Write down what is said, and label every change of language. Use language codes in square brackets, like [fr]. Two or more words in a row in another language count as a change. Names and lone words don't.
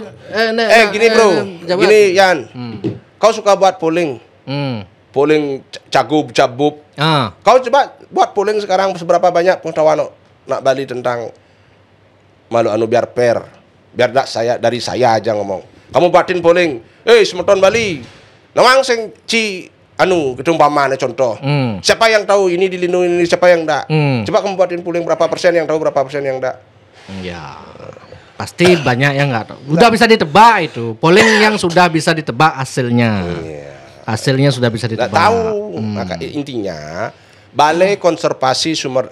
[id] Gini bro. Gini Yan. Kau suka buat polling. Polling cabub. Kau coba buat polling sekarang seberapa banyak pengetahuan nak Bali tentang malu biar fair. Biar dari saya aja ngomong. Kamu buatin polling. [ban] Semeton Bali. Nawang sing ketumpamane contoh. [id] Siapa yang tahu ini dilindungi ini, siapa yang enggak? Coba kamu buatin polling berapa persen yang tahu, berapa persen yang enggak? Ya. Pasti banyak yang enggak tahu. Udah bisa ditebak itu. Polling yang sudah bisa ditebak hasilnya. Hasilnya sudah bisa ditebak. Nggak tahu. Maka intinya Balai Konservasi Sumber.